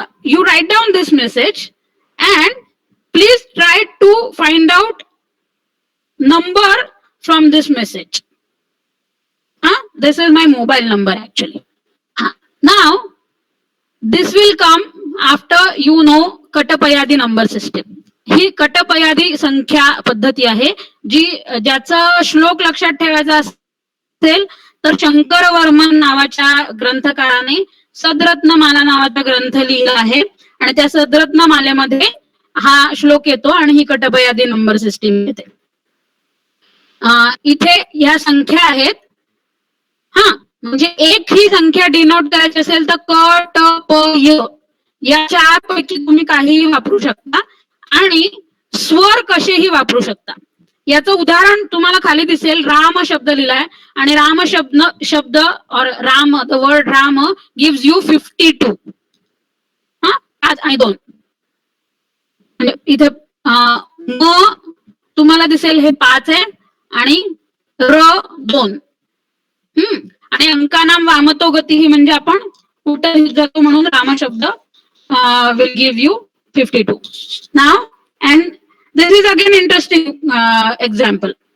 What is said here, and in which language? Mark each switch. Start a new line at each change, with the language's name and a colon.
English: You write down this message and please try to find out number from this message. This is my mobile number actually. Now this will come after you know Katapayadi number system.
Marathi: ही कटपयादी संख्या पद्धती आहे जी ज्याचा श्लोक लक्षात ठेवायचा असेल तर शंकर वर्मन नावाच्या ग्रंथकाराने सदरत्नमाला नावाचा ग्रंथ लिहिला आहे, आणि त्या सदरत्नमालेमध्ये हा श्लोक येतो, आणि ही कटपयादी नंबर सिस्टीम येते. इथे या संख्या आहेत. हा, म्हणजे एक ही संख्या डिनोट करायची असेल तर क ट प य या चार पैकी तुम्ही काहीही वापरू शकता आणि स्वर कसेही वापरू शकता. याचं उदाहरण तुम्हाला खाली दिसेल. राम शब्द लिहिलाय आणि राम शब्द
Hindi: और
Marathi: Ram,
English: The word Ram gives you 52.
Marathi: हा, 5 आणि 2. म्हणजे इथे म तुम्हाला दिसेल हे 5 आहे आणि र 2. आणि अंकानाम वामतो गती ही म्हणजे आपण कुठे जातो म्हणून राम शब्द
English: will give you 52. Now, and this is again interesting example.